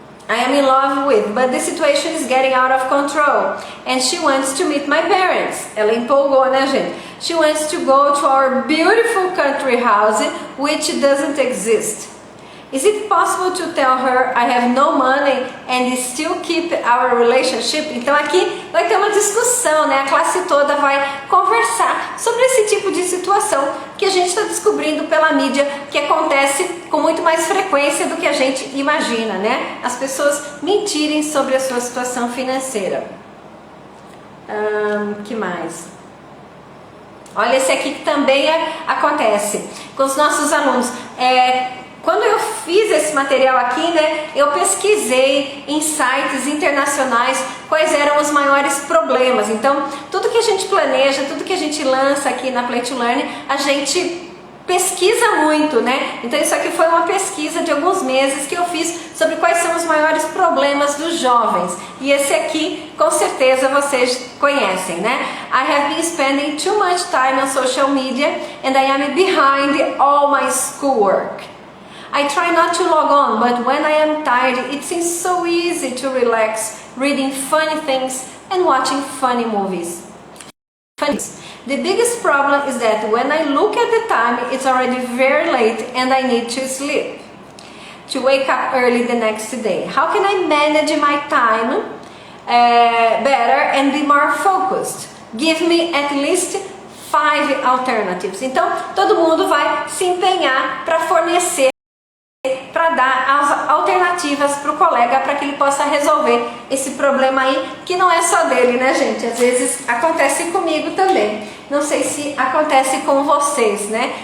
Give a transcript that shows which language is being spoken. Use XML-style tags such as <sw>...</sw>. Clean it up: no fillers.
<en>I am in love with, but the situation is getting out of control. And she wants to meet my parents.</en> <pt>Ela empolgou, né, gente?</pt> <en>She wants to go to our beautiful country house, which doesn't exist. Is it possible to tell her I have no money and still keep our relationship?</en> <pt>Então aqui vai ter uma discussão, né? A classe toda vai conversar sobre esse tipo de situação que a gente está descobrindo pela mídia, que acontece com muito mais frequência do que a gente imagina, né? As pessoas mentirem sobre a sua situação financeira. Que mais? Olha esse aqui que também acontece com os nossos alunos. Quando eu fiz esse material aqui, né, eu pesquisei em sites internacionais quais eram os maiores problemas. Então, tudo que a gente planeja, tudo que a gente lança aqui na Play to Learn, a gente pesquisa muito, né? Então, isso aqui foi uma pesquisa de alguns meses que eu fiz sobre quais são os maiores problemas dos jovens. E esse aqui, com certeza, vocês conhecem, né?</pt> <en>I have been spending too much time on social media and I am behind all my schoolwork. I try not to log on, but when I am tired, it seems so easy to relax, reading funny things and watching funny movies. The biggest problem is that when I look at the time, it's already very late and I need to sleep, to wake up early the next day. How can I manage my time better and be more focused? Give me at least 5 alternatives.</en> <pt>Então, todo mundo vai se empenhar para fornecer, para dar as alternativas para o colega, para que ele possa resolver esse problema aí, que não é só dele, né, gente? Às vezes acontece comigo também. Não sei se acontece com vocês, né?</pt>